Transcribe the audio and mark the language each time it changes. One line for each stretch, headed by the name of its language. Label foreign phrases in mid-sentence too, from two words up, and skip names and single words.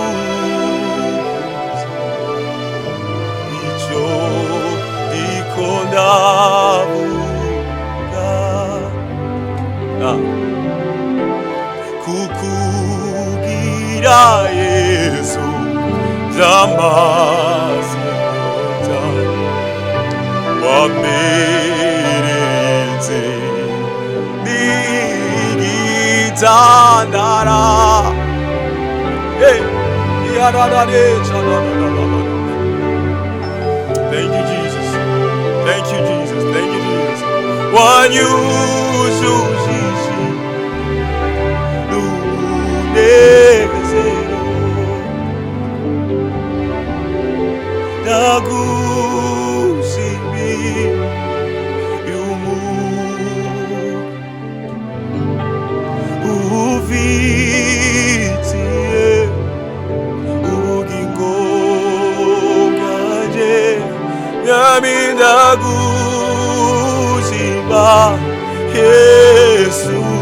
Rundi: Ico ndiko kukugira Yesu vyamaze wamereze nigitandara.
English: Thank you, Jesus. Thank you, Jesus. Thank you, Jesus.
Rundi: Wanyujujije n'umunezero, ndagushimiye ufitiye ubugingo bwanje, mwami ndagushimiye ba Yesu